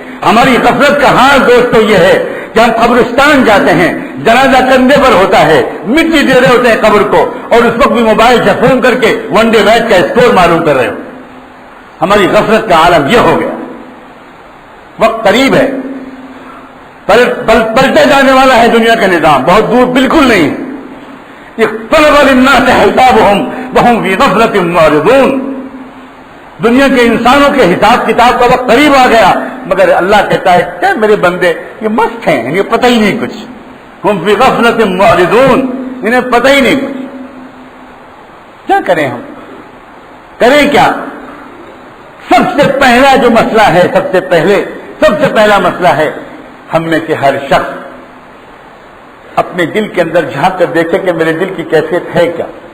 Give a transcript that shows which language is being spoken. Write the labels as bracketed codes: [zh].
[ur] ہماری غفلت کا حال دوستو یہ ہے کہ ہم قبرستان جاتے ہیں، جنازہ کندھے پر ہوتا ہے، مٹی دے رہے ہوتے ہیں قبر کو، اور اس وقت بھی موبائل سے فون کر کے ون ڈے میچ کا اسکور معلوم کر رہے ہو. ہماری غفلت کا عالم یہ ہو گیا. وقت قریب ہے، پلٹے جانے والا ہے دنیا کا نظام، بہت دور بالکل نہیں. [ar] اقترب للناس حسابهم وهم في غفلة معرضون. [ur] دنیا کے انسانوں کے حساب کتاب کا وقت قریب آ گیا، مگر اللہ کہتا ہے کیا میرے بندے یہ مست ہیں، انہیں پتہ ہی نہیں کچھ. [ar] ہم فی غفلۃ معرضون، [ur] انہیں پتہ ہی نہیں کچھ. کیا کریں ہم؟ کریں کیا؟ سب سے پہلا جو مسئلہ ہے، سب سے پہلا مسئلہ ہے ہم میں سے ہر شخص اپنے دل کے اندر جھانک کر دیکھے کہ میرے دل کی کیفیت ہے کیا.